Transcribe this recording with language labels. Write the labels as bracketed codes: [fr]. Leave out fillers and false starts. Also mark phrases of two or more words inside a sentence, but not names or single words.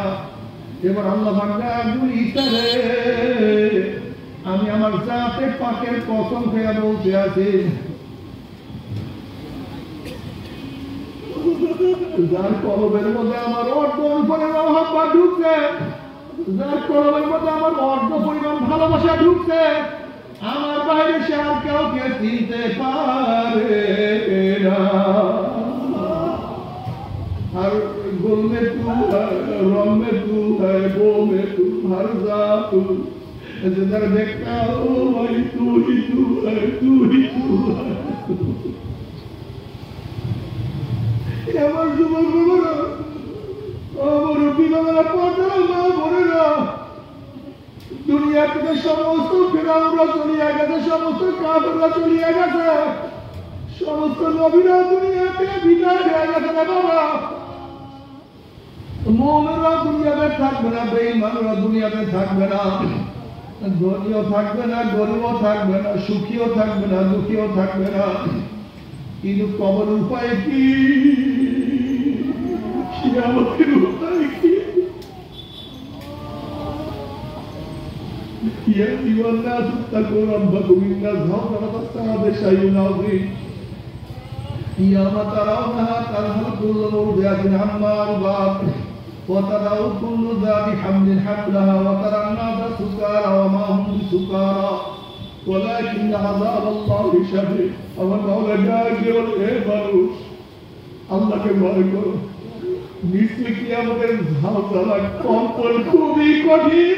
[bn] এবার আল্লাহ বলেন ঈসা রে আমি আমার জাতে পাকের কসম খেয়ে বলতে আছি যার কলবের মধ্যে আমার অর্ধ পরিমাণ মহব্বত ঢুকছে, যার কলবের মধ্যে আমার অর্ধ পরিমাণ ভালোবাসা ঢুকছে, আমার বাইরে সে আর কাউকে চিনতে পারে না। [hi] हर गुल में तू है, रंग में तू है, वो में तू, हर जा तू जिधर देखता हो वही तू ही तू है, तू ही तू है। [bn] আমার যুবক বাবারা, আমার বিবাহের পর্দা মা বোনেরা, দুনিয়া থেকে সমস্ত ফেরাউনরা চলিয়া গেছে, সমস্ত কাফেররা চলিয়া গেছে, সমস্ত নবীরা দুনিয়া থেকে বিদায় হয়ে গেছে না বাবা। মুমিনরা দুনিয়াতে থাকবে না, বেঈমানরা দুনিয়াতে থাকবে না, ধনীও থাকবে না, গরিবও থাকবে না, সুখীও থাকবে না, দুঃখীও থাকবে না। কিন্তু কবর উপায় কি? কিয়ামতের উপায় কি? [ar] يا أيها الناس اتقوا ربكم إن زلزلة الساعة شيء عظيم. يوم ترونها تذهل كل مرضعة عما أرضعت وتضع كل ذات حمل حملها وترى الناس سكارى وما هم بسكارى ولكن عذاب الله شديد. [bn] আমার মাওলা ডাকে বলে হে মানুষ আল্লাহকে ভয় করো, নিশ্চয়ই কিয়ামতের ঝালঝালা কম্পন খুবই কঠিন।